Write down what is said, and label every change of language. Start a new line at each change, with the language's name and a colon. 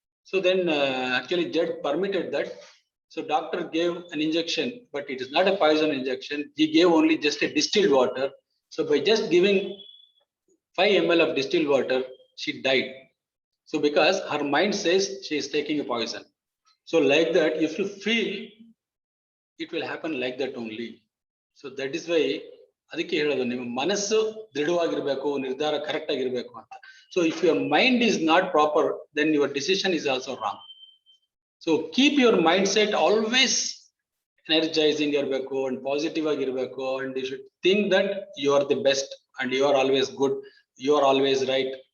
English: So then actually judge permitted that. So doctor gave an injection, but it is not a poison injection. He gave only just a distilled water. So by just giving 5 ml of distilled water, she died. So because her mind says she is taking a poison. So like that, if you feel, it will happen like that only. So that is why
Kannada: ಅದಕ್ಕೆ ಹೇಳೋದು ನಿಮ್ಮ ಮನಸ್ಸು ದೃಢವಾಗಿರಬೇಕು, ನಿರ್ಧಾರ correct ಆಗಿರಬೇಕು ಅಂತ.
English: So if your mind is not proper, then your decision is also wrong. So keep your mindset always energizing ಇರಬೇಕು and positive ಆಗಿರಬೇಕು, and you should think that you are the best and you are always good, you are always right.